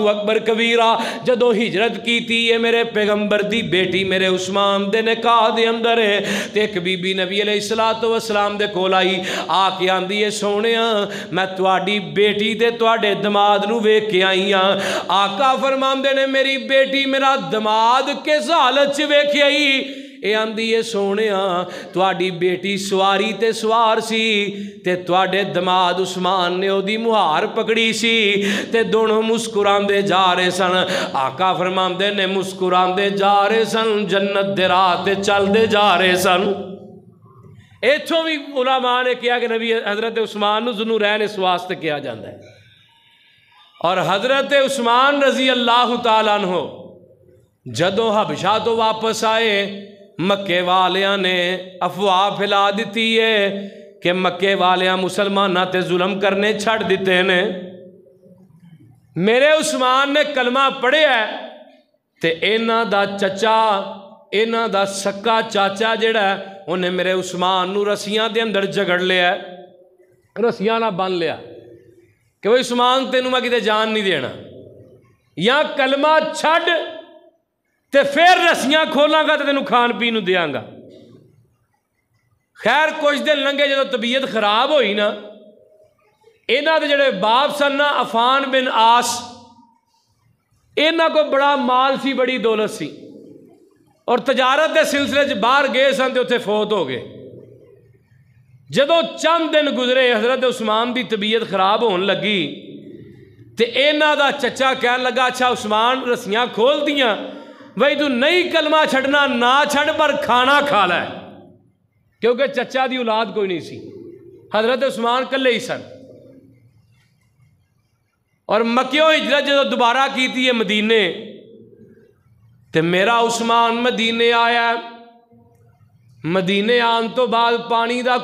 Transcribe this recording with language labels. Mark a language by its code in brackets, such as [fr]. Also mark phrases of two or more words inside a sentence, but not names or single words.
[pa] اکبر کبیرہ جدو ہجرت کی تھی ہے میرے پیغمبر دی بیٹی میرے عثمان دے نکاح دے اندر ہے تے ایک بی بی نبی علیہ السلام دے کول آئی آ کے آندی ہے سونیا میں تواڈی بیٹی تے تواڈے دماد نو ویکھ کے آئی ہاں آقا فرماندے نے میری بیٹی میرا دماد کس حالت چ ویکھ آئی اے آندی ہے سونیا تواڈی بیٹی سواری تے سوار سی تے تواڈے دماد عثمان نے او دی مہار پکڑی سی تے دونوں مسکراندے جا رہے سن آقا فرماندے نے مسکراندے جا رہے سن جنت دے راہ تے چلدے جا رہے سن ایتھوں بھی علماء نے کیا کہ نبی حضرت عثمان نو ذوالنورین اس واسطے کیا جاندہ ہے اور حضرت عثمان رضی اللہ تعالیٰ عنہ جدو حبشہ تو واپس آئے مکے والیاں نے افواہ پھیلا دیتی ہے کہ مکے والیاں مسلمانہ تے ظلم کرنے چھڑ دیتے نے میرے عثمان نے کلمہ پڑھے ہے تے اینا دا چچا اینا دا سکا چاچا جڑا ہے انہیں میرے عثمان نو رسیاں دے اندر جگڑ لیا ہے رسیاں نہ بن لیا کہ وہ عثمان تینوں میں کتے جان نہیں دینا یا کلمہ چھڑ تے پھر رسیاں کھولاں گا تے تینوں کھان پینوں دیاں گا خیر کچھ دن لنگے جدو طبیعت خراب ہوئی نا اینا دے جڑے باپ سن نا عفان بن عاص اینا کو بڑا مال سی بڑی دولت سی اور تجارت دے سلسلے چ باہر گئے سن تے اتنے فوت ہو گئے جدو چند دن گزرے حضرت عثمان دی طبیعت خراب ہون لگی تے اینا دا چچا کہنے لگا اچھا عثمان رسیاں کھول دیاں بھئی تو نہیں کلمہ چھڑنا نہ چھڑ پر کھانا کھا لے کیونکہ چچا دی اولاد کوئی نہیں سی حضرت عثمان کلے ہی سن اور مکیوں ہجرت جدو دوبارہ کیتی ہے مدینے تے میرا عثمان مدینے آیا مدینے آن تو بعد پانی دا